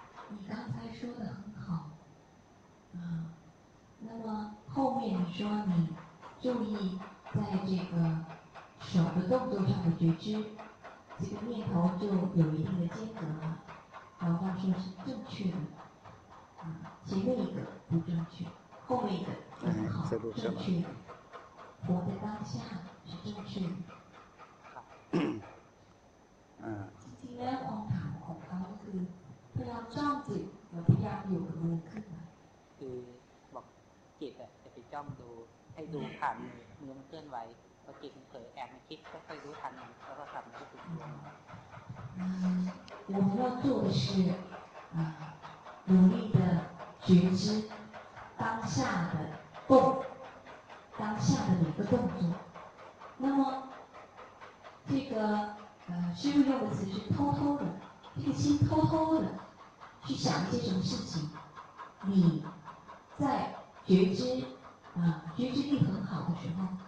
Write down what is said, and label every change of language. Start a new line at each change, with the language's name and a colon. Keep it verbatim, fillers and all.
Chinese: 你刚才说的很好啊那么后面你说你注意在这个手的动作上的觉知这个念头就有一定的间隔了，然后说是正确的，嗯，前面一个不正确，后面一个很好，正确的，活在当下是正确的。嗯。
Thai: จริงๆแล้วองค์ธรรมของเขาคือพยายามจ้องจิตและพยายามอยู่กับมือขึ้นมา คือบอกจิตอะจะไปจ้องดูให้ดูผ่านมือมันเคลื่อนไหวพอจิตมันเผลอแอบมันคิดก็ค่อยรู้ทันแล้วก็กลับมาที่ตัวเอง
Chinese: 嗯，我们要做的是啊，努力的觉知当下的动，当下的每个动作。那么这个呃，师父用的词是偷偷的，这个心偷偷的去想一些什么事情，你在觉知啊觉知力很好的时候。